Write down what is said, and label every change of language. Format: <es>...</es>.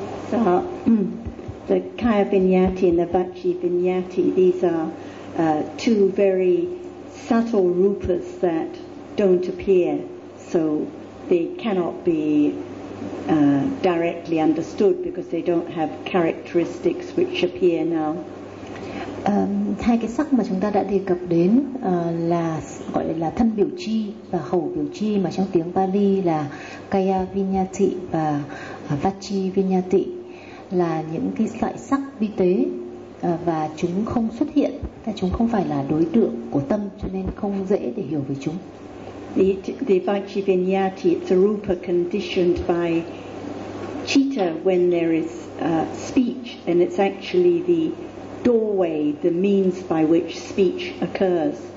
<en>So the kaya vinyati and the vachi vinyati, these are two very subtle rupas that don't appear, so they cannot be directly understood because they don't have characteristics which appear now.</en> <vi>Hai cái sắc mà chúng ta đã đề cập đến là gọi là thân biểu chi và khẩu biểu chi, mà trong tiếng Pali là kaya vinyati và vachi vinyati, là những cái loại sắc vi tế và chúng không xuất hiện, và chúng không phải là đối tượng của tâm, cho nên không dễ để hiểu về chúng.</vi> <en>The vachivinyati, it's a rupa conditioned by citta when there is speech, and it's actually the doorway, the means by which speech occurs.</en>